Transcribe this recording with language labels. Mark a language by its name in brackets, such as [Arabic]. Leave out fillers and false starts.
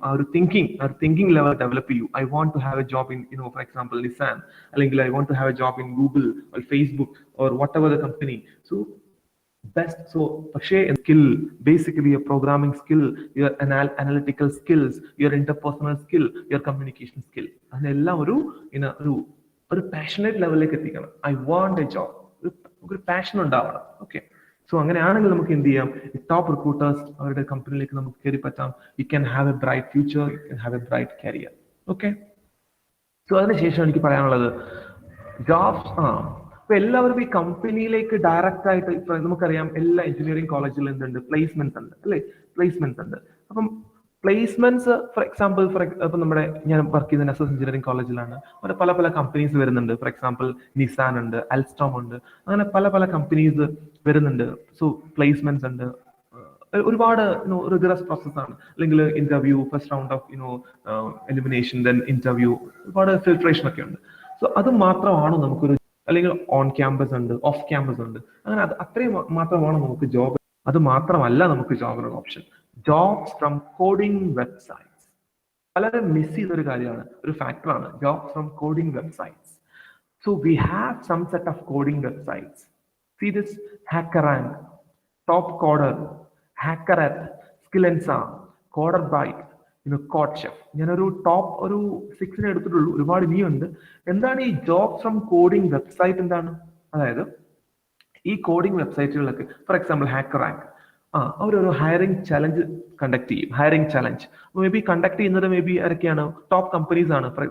[Malayalam] ആ ഒരു thinking level develop ചെയ്യൂ. [English] I want to have a job in for example Nissan, അല്ലെങ്കിൽ I want to have a job in Google or Facebook or whatever the company. So best. So [Malayalam] പക്ഷേ [English] skill, basically your programming skill, your analytical skills, your interpersonal skill, your communication skill, [Malayalam] അതെല്ലാം ഒരു passionate ലെവലിലേക്ക് എത്തിക്കണം. [English] I want a job, [Malayalam] ഒരു passion ഉണ്ടാവണം. Okay, so അങ്ങനെയാണെങ്കിൽ നമുക്ക് എന്ത് ചെയ്യാം, ടോപ്പ് റിക്രൂട്ടേഴ്സ് അവരുടെ കമ്പനിയിലേക്ക് നമുക്ക് കയറി പറ്റാം. [English] You can have a bright future, you can have a bright career. Okay, so [Malayalam] അതിനുശേഷം എനിക്ക് പറയാനുള്ളത് [English] Jobs. [Malayalam] അപ്പൊ എല്ലാവർക്കും ഈ കമ്പനിയിലേക്ക് ഡയറക്റ്റ് ആയിട്ട്, ഇപ്പൊ നമുക്കറിയാം എല്ലാ എഞ്ചിനീയറിംഗ് കോളേജിലും എന്തുണ്ട്, പ്ലേസ്മെന്റ്സ് ഉണ്ട് അല്ലെ, പ്ലേസ്മെന്റ്സ് ഉണ്ട്. അപ്പം പ്ലേസ്മെന്റ്സ് ഫോർ എക്സാമ്പിൾ ഇപ്പം ഞാൻ വർക്ക് ചെയ്യുന്ന NSS എഞ്ചിനീയറിംഗ് കോളേജിലാണ്. അവിടെ പല പല കമ്പനീസ് വരുന്നുണ്ട്. ഫോർ എക്സാമ്പിൾ നിസാൻ ഉണ്ട്, അൽസ്റ്റോം ഉണ്ട്, അങ്ങനെ പല പല കമ്പനീസ് വരുന്നുണ്ട്. സോ പ്ലേസ്മെന്റ്സ് ഉണ്ട്. ഒരുപാട് റിഗറസ് പ്രോസസ്സാണ്. അല്ലെങ്കിൽ interview, [English] first round of elimination, [Malayalam] then interview, ഒരുപാട് ഫിൽട്രേഷൻ ഒക്കെ ഉണ്ട്. സോ അത് മാത്രമാണോ നമുക്കൊരു, അല്ലെങ്കിൽ ഓൺ ക്യാമ്പസ് ഉണ്ട്, ഓഫ് ക്യാമ്പസ് ഉണ്ട്, അങ്ങനെ അത് അത്രയും മാത്രമാണ് നമുക്ക് ജോബ്. അത് മാത്രമല്ല നമുക്ക് ജോബിനുള്ള option, jobs from coding websites. വളരെ മിസ് ചെയ്തൊരു കാര്യമാണ്, ഒരു ഫാക്ടറാണ് jobs from coding websites. [English] So we have some set of coding websites. See this HackerRank, top coder, HackerEarth, Skillensa, CoderByte, CodeChef. [Malayalam] ഞാനൊരു ടോപ്പ് ഒരു 6 എടുത്തിട്ടുള്ളൂ, ഒരുപാട് ഇനിയുണ്ട്. എന്താണ് ഈ ജോബ്സ് ഫ്രം കോഡിംഗ് വെബ്സൈറ്റ്? എന്താണ്? അതായത് ഈ കോഡിംഗ് വെബ്സൈറ്റുകളൊക്കെ, ഫോർ എക്സാമ്പിൾ HackerRank, അവരൊരു ഹയറിംഗ് ചലഞ്ച് കണ്ടക്ട് ചെയ്യും. Hiring challenge may be conduct ചെയ്യുന്നത് മേ ബി ആരൊക്കെയാണ്? ടോപ്പ് കമ്പനീസ് ആണ്.